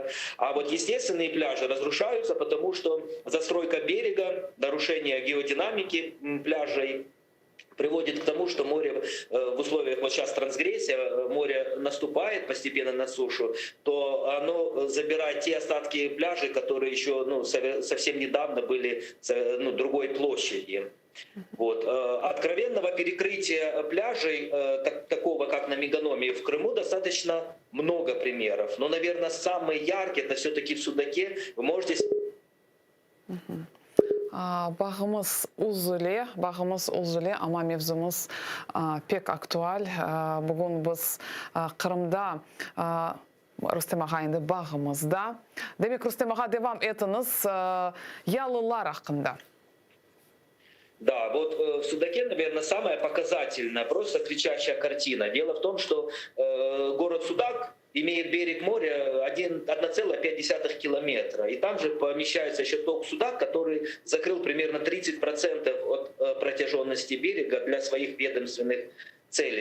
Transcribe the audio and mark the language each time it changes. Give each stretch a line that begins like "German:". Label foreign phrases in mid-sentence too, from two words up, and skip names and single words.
Russian: А вот естественные пляжи разрушаются, потому что застройка берега, нарушение геодинамики пляжей приводит к тому, что море в условиях, вот сейчас трансгрессия, море наступает постепенно на сушу, то оно забирает те остатки пляжей, которые еще совсем недавно были другой площади. Вот. Откровенного перекрытия пляжей, такого как на Меганоме в Крыму, достаточно много примеров. Но, наверное, самый яркий это все-таки в Судаке. Вы можете...
Crimean Tatar: Bağımız uzule ama mevzumuz pek aktual. Bugün biz Kırım'da Rüstem Ağa'ydı bağımızda. Demek Rüstem Ağa devam etiniz yalılar hakkında.
Russian: Да, вот в Судаке, наверное, самая показательная, просто кричащая картина. Дело в том, что город Судак имеет берег моря 1,5 километра. И там же помещается еще ток Судак, который закрыл примерно 30% от протяженности берега для своих ведомственных целей.